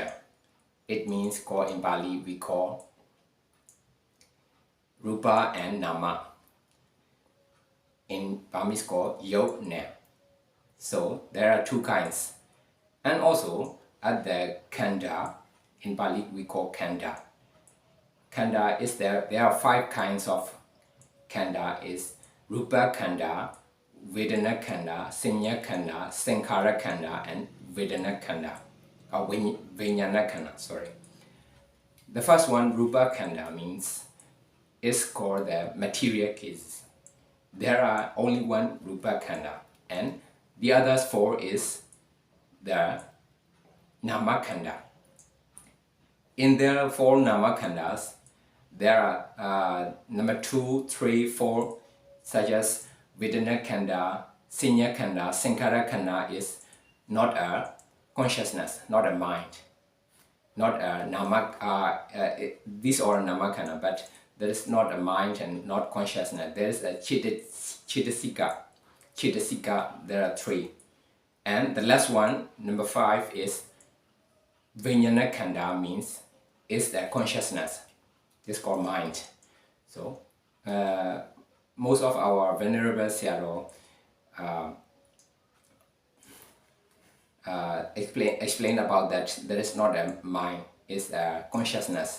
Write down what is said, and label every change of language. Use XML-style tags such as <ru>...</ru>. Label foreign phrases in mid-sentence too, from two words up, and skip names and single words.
<en>It means called in Pali we call Rupa and Nama. In Burmese called</en> <my>Yog Nam.</my> <en>So there are two kinds. And also at</en> <pi>the Khanda,</pi> <en>in Pali we call Khanda. Khanda is there are 5 kinds of Khanda is</en> <pi>Rupa Khanda, Vedana Khanda, Sanya Khanda, Sankhara Khanda</pi> <en>and</en> <pi>Vedana Khanda. Vijnana Khanda,</pi> <en>sorry. The first one,</en> <pi>Rupa Khanda,</pi> <en>means is called the material cases. There are only one</en> <pi>Rupa Khanda,</pi> <en>and the others 4 is the</en> <pi>Nama Khanda.</pi> <en>In the 4</en> <pi>Nama Khandas,</pi> <en>there are number 2, 3, 4, such as</en> <pi>Vedana Khanda, Sanya Khanda, Sankhara Khanda</pi> <en>is not a consciousness, not a mind, not a nama. These are</en> <pi>nama khanda,</pi> <en>but there is not a mind and not consciousness. There is a chitasika. Chitasika, there are 3. And the last one, number 5, is</en> <pi>vijnana khanda,</pi> <en>means is the consciousness. This is called mind. So most of our venerable Sayadaw explain about that there is not a mind, it's a consciousness.</en>